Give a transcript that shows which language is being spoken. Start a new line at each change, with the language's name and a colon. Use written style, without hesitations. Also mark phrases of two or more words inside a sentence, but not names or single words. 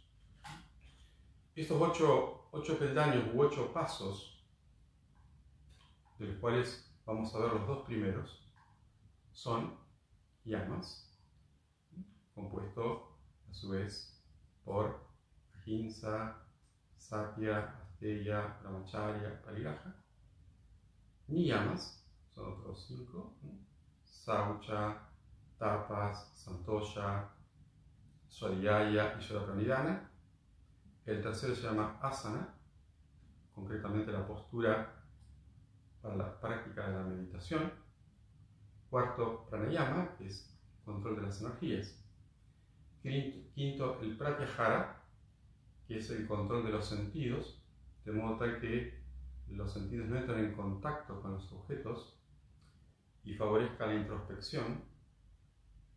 Spanish: Estos 8 peldaños u 8 pasos, de los cuales vamos a ver los 2 primeros, son yamas, compuesto a su vez por ahimsa, satya, asteya, brahmacharya, parigraha. Niyamas son otros 5, saucha, tapas, santosha, swadhyaya y yoga-pranidhana. El tercero se llama asana, concretamente la postura para la práctica de la meditación. Cuarto, pranayama, que es control de las energías. Quinto, el pratyahara, que es el control de los sentidos, de modo tal que los sentidos no entran en contacto con los objetos y favorezca la introspección.